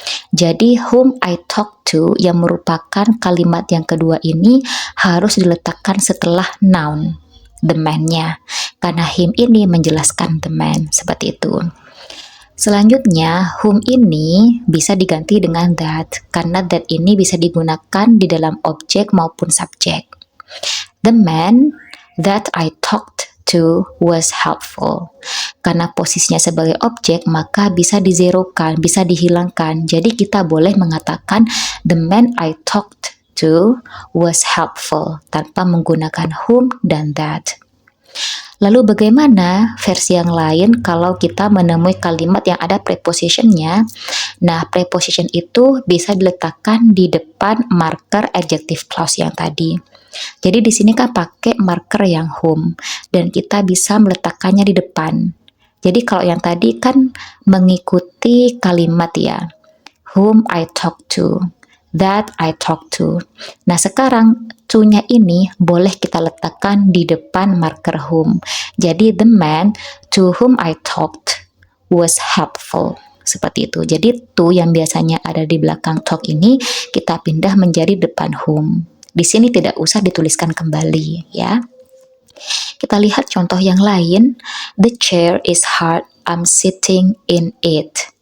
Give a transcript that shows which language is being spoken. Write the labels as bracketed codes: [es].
[id] Jadi [en] whom I talked to [id] yang merupakan kalimat yang kedua ini harus diletakkan setelah noun the man-nya, karena him ini menjelaskan the man, seperti itu. Selanjutnya, whom ini bisa diganti dengan that, karena that ini bisa digunakan di dalam objek maupun subjek. [en] The man that I talked to was helpful. [id] Karena posisinya sebagai objek, maka bisa dizerokan, bisa dihilangkan. Jadi kita boleh mengatakan [en] the man I talked to was helpful [id] tanpa menggunakan whom dan that. Lalu bagaimana versi yang lain kalau kita menemui kalimat yang ada prepositionnya? Nah, preposition itu bisa diletakkan di depan marker adjective clause yang tadi. Jadi di sini kan pakai marker yang whom, dan kita bisa meletakkannya di depan. Jadi kalau yang tadi kan mengikuti kalimat ya, [en] whom I talk to, that I talk to. [id] Nah sekarang to-nya ini boleh kita letakkan di depan marker whom. [en] Jadi the man to whom I talked was helpful. [id] Seperti itu. Jadi to yang biasanya ada di belakang talk ini kita pindah menjadi depan whom. Di sini tidak usah dituliskan kembali ya. Kita lihat contoh yang lain. [en] The chair is hard, I'm sitting in it.